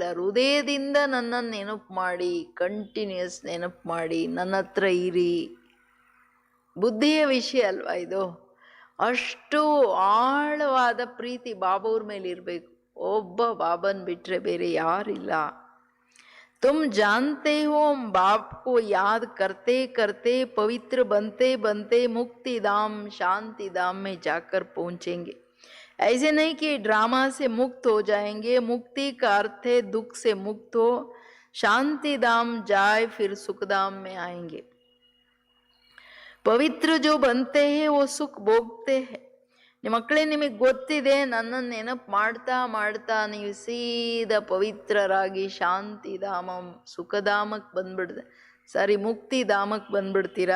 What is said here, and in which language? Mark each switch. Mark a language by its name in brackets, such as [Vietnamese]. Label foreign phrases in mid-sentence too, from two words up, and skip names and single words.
[Kannada] ಹೃದಯದಿಂದ ನನ್ನನ್ನು ನೆನಪು ಮಾಡಿ, ಕಂಟಿನ್ಯೂಸ್ ನೆನಪು ಮಾಡಿ, ನನ್ನ ಹತ್ರ ಇರಿ. ಬುದ್ಧಿಯ ವಿಷಯ ಅಲ್ವಾ ಇದು. ಅಷ್ಟು ಆಳವಾದ ಪ್ರೀತಿ ಬಾಬಾವ್ರ ಮೇಲೆ ಇರಬೇಕು. ಒಬ್ಬ ಬಾಬನ್ ಬಿಟ್ರೆ ಬೇರೆ ಯಾರಿಲ್ಲ. [Hindi] तुम जानते हो बाप को याद करते करते पवित्र बनते बनते मुक्ति धाम शांति धाम में जाकर पहुंचेंगे. ऐसे नहीं कि ड्रामा से मुक्त हो जाएंगे. मुक्ति का अर्थ है दुख से मुक्त हो, शांति धाम जाए, फिर सुख धाम में आएंगे. पवित्र जो बनते हैं वो सुख भोगते हैं. [Kannada] ನಿಮ್ಮ ಮಕ್ಕಳೇ ನಿಮಗೆ ಗೊತ್ತಿದೆ, ನನ್ನನ್ನು ನೆನಪು ಮಾಡ್ತಾ ಮಾಡ್ತಾ ನೀವು ಸೀದಾ ಪವಿತ್ರರಾಗಿ ಶಾಂತಿಧಾಮ ಸುಖಧಾಮಕ್ಕೆ ಬಂದ್ಬಿಡ್ದೆ, ಮುಕ್ತಿ ಧಾಮಕ್ಕೆ ಬಂದ್ಬಿಡ್ತೀರಾ.